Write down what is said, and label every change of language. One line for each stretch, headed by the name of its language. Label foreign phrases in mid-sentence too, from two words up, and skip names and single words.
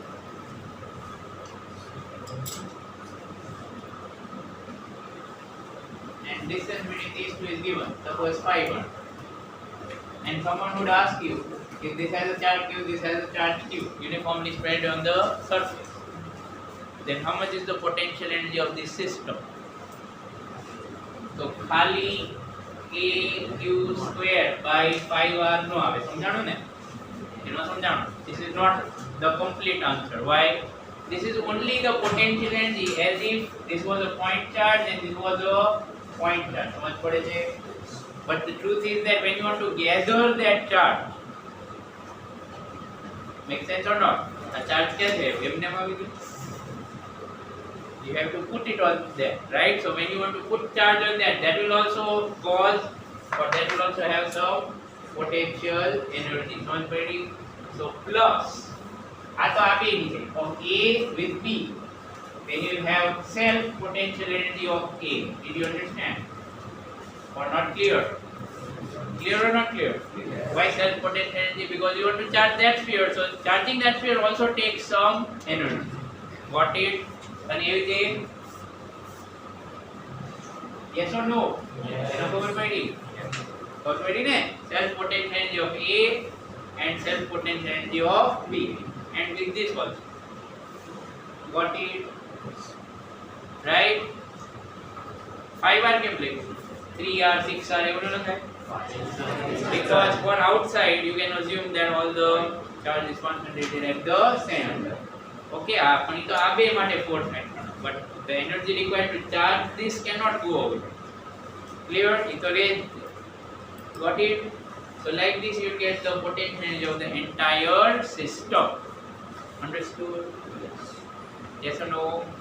English: And distance between these two is given, suppose 5 and someone would ask you, if this has a charge q, this has a charge q, uniformly spread on the surface, then how much is the potential energy of this system?
Gujarati: So ખાલી
English: aq square by 5r
Gujarati: નો આવે, સમજાણો ને? એનો સમજાણો.
English: This is not the complete answer. Why? This is only the potential energy, as if this was a point charge and this was a point charge.
Gujarati: સમજ પડે છે?
English: But the truth is that when you want to gather that charge, make sense or not? A charge
Hindi: क्या है? एमने में भी
English: you have to put it on there, right? So when you want to put charge on that, that will also cause, or that will also have some potential energy.
Hindi: समझ पड़ी?
English: So plus,
Gujarati: આ તો આપી દીધી
English: of A with B, then you will have self potential energy of A. Did you understand? Or not clear? Clear or not clear? Why self potential energy? Because you want to charge that sphere, so charging that sphere also takes some energy. Got it?
Gujarati: અને એવી રીતે
English: yes or no?
Gujarati: એનો ખબર પડી? ખબર પડી ને?
English: self potential energy of A and self potential energy of B, and with this also. Got it? Right?
Gujarati: 5r કેમ લખ્યું? 3r 6r એવું ન લખાય?
English: Because for outside you can assume that all the charge is concentrated at the center. Okay,
Gujarati: પણ ઈ તો આ બે માટે
English: force factor, but the energy required to charge this cannot go away. Clear?
Filipino: Ito rin.
English: Got it? So like this you get the potential energy of the entire system. Understood? Yes or no?